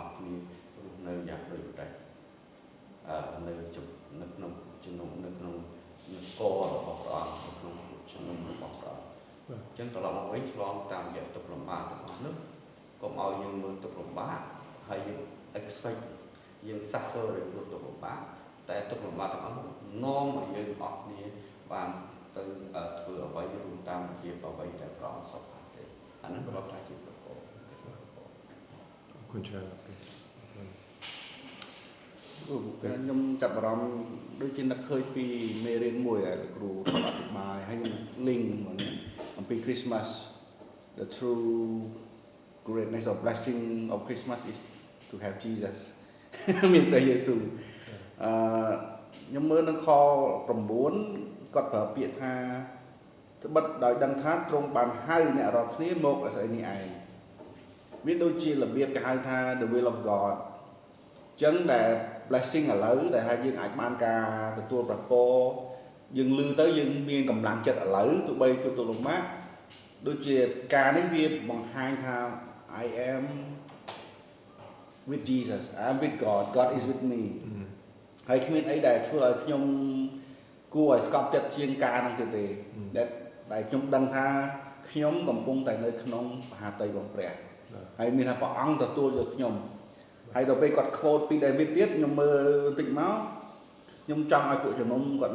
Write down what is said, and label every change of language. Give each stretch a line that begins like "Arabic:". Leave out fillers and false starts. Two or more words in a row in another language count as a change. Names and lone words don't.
Khmer: ស់គ្នារស់នៅយ៉ាងដូចម្តេចនៅក្នុងជំនុំនៅក្នុងនគររបស់ព្រះអង្គនៅក្នុងជំនុំរបស់ព្រះអង្គអញ្ចឹងត្រឡប់មកវិញឆ្លងតាមរយៈទុកលំបាកទាំងអស់នោះកុំឲ្យយើងមើលទុកលំបាកហើយយើង expect យើង suffer ដោយព្រោះទុកលំបាកតែទុកលំបាកទាំងអស់នោះនាំឲ្យយើងអស់គ្នាបានទៅធ្វើអ្វីរួមតាមរបៀបអ្វីដែលព្រះអង្គសុខទេអាហ្នឹងប្រកបថាជាប្រកប คุณច្រើន ខ្ញុំចាប់អារម្មណ៍ដូចជានឹកឃើញពីមេរៀនមួយដែលគ្រូអធិប្បាយហើយខ្ញុំ link អំពី
English: Christmas the true greatness or blessing of Christmas is to have Jesus
Khmer: មានព្រះយេស៊ូវខ្ញុំមើលនៅខ 9គាត់ប្រើពាក្យថាត្បិតដោយដឹងថាទ្រង់បានហៅអ្នករាល់គ្នាមកអាស្រ័យនេះឯងវាដូចជារបៀបគេហៅថា
English: the will of God
Khmer: ចឹងដែល blessing ឥឡូវដែលថាយើងអាចបានការទទួលប្រពរយើងលឺទៅយើងមានកម្លាំងចិត្តឥឡូវទោះបីជួបទុកលំបាកដូចជាការនេះវាបង្ហាញថា
English: I am with Jesus I am with God God is with me
Khmer: ហើយគ្មានអីដែលធ្វើឲ្យខ្ញុំគួរឲ្យស្កប់ចិត្តជាងការនោះទេដែលខ្ញុំដឹងថាខ្ញុំកំពុងតែនៅក្នុងមហាតីរបស់ព្រះហើយមានថាព្រះអង្គទទួលយកខ្ញុំហើយដល់ពេលគាត់ quote ពី David ទៀតខ្ញុំមើលបន្តិចមកខ្ញុំចង់ឲ្យពួកជំនុំគាត់